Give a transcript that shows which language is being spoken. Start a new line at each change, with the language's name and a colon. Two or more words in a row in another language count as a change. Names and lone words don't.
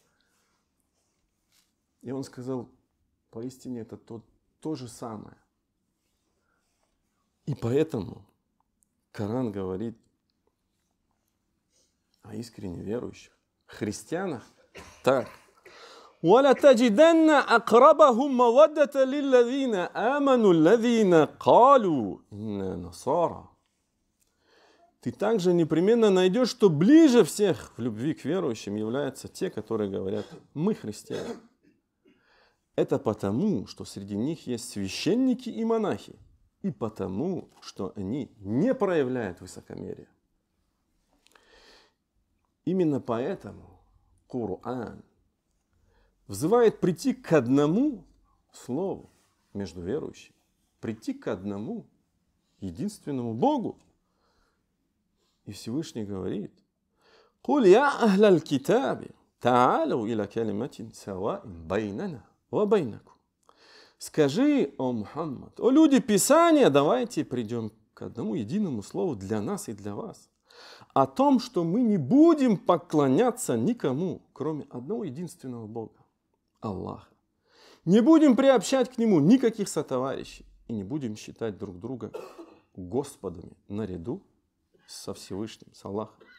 Russian: И он сказал, поистине это то же самое. И поэтому Коран говорит о искренне верующих, христианах так.
Arabic: وَلَتَجِدَنَّ أَقْرَبَهُمْ مَوَدَّةً لِلَّذِينَ آمَنُوا الَّذِينَ قَالُوا إِنَّا نَصَارَى.
Russian: Ты также непременно найдешь, что ближе всех в любви к верующим являются те, которые говорят, мы христиане. Это потому, что среди них есть священники и монахи, и потому, что они не проявляют высокомерие. Именно поэтому Коран взывает прийти к одному слову между верующими, прийти к одному единственному Богу. И Всевышний говорит,
Arabic: «قُلْ يَا أَهْلَ الْكِتَابِ تَعَالَوْا إِلَىٰ كَلِمَةٍ سَوَاءٍ بَيْنَنَا وَبَيْنَكُمْ».
Russian: Скажи, о Мухаммад, о люди Писания, давайте придем к одному единому слову для нас и для вас. О том, что мы не будем поклоняться никому, кроме одного единственного Бога, Аллаха. Не будем приобщать к Нему никаких сотоварищей и не будем считать друг друга Господами наряду со Всевышним, с Аллахом.